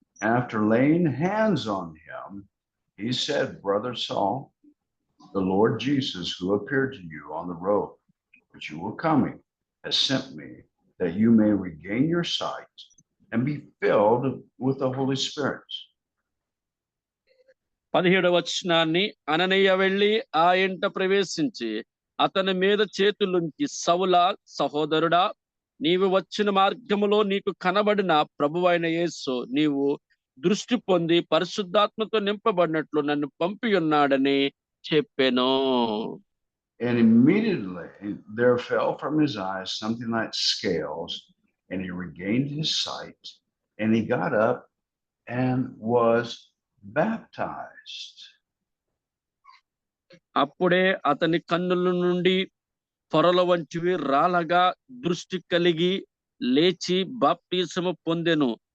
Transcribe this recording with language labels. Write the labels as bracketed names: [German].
[English] After laying hands on him, he said, Brother Saul, the Lord Jesus, who appeared to you on the road which you were coming, has sent me that you may regain your sight and be filled with the Holy Spirit. [Telugu] 17వ వచనాన్ని, అననీయ వెళ్ళి ఆ ఇంట ప్రవేశించి అతని మీద చేతులుంచి సౌలా సహోదరుడా, నీవు వచ్చిన మార్గములో నీకు కనబడిన ప్రభువైన యేసు నీవు దృష్టి పొంది పరిశుద్ధాత్మతో నింపబడినట్లు నన్ను పంపి ఉన్నాడని చెప్పెను. [English] And immediately there fell from his eyes something like scales, and he regained his sight, and he got up and was baptized. [Telugu] అప్పుడే అతని కన్నుల నుండి పొరల వంటివి రాలగా దృష్టి కలిగి లేచి బాప్టిజము పొందెను.